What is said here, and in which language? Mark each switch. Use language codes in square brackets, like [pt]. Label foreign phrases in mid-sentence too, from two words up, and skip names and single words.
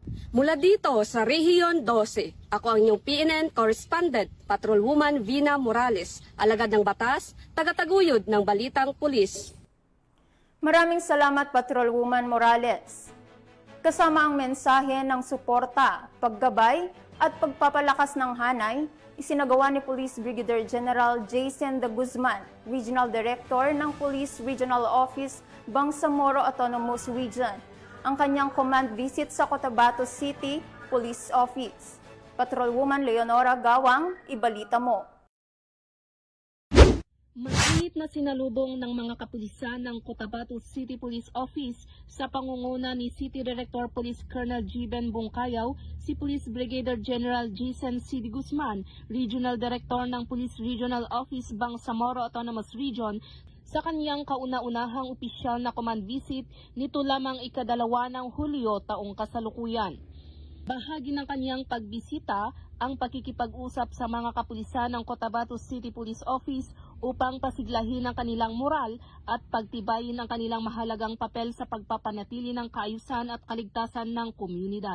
[tl] Mula dito sa Rehiyon 12, ako ang inyong PNN Correspondent, Patrolwoman Vina Morales, alagad ng batas, tagataguyod ng Balitang Pulis. Maraming salamat, Patrolwoman Morales. Kasama ang mensahe ng suporta, paggabay at pagpapalakas ng hanay, isinagawa ni Police Brigadier General Jason de Guzman, Regional Director ng Police Regional Office, Bangsamoro Autonomous Region, ang kanyang [en] command visit [tl] sa Cotabato City Police Office. Patrolwoman Leonora Gawang, ibalita mo. Mainit na sinalubong ng mga kapulisan ng Cotabato City Police Office sa pangunguna ni City Director Police Colonel Giben Bungkayaw, si Police Brigadier General Jason C. de Guzman, Regional Director ng Police Regional Office Bangsamoro Autonomous Region, sa kanyang kauna-unahang opisyal na [en] command visit [tl] nito lamang ika-2 ng Hulyo taong kasalukuyan. Bahagi ng kanyang pagbisita ang pakikipag-usap sa mga kapulisan ng Cotabato City Police Office upang pasiglahin ang kanilang moral at pagtibayin ang kanilang mahalagang papel sa pagpapanatili ng kaayusan at kaligtasan ng komunidad.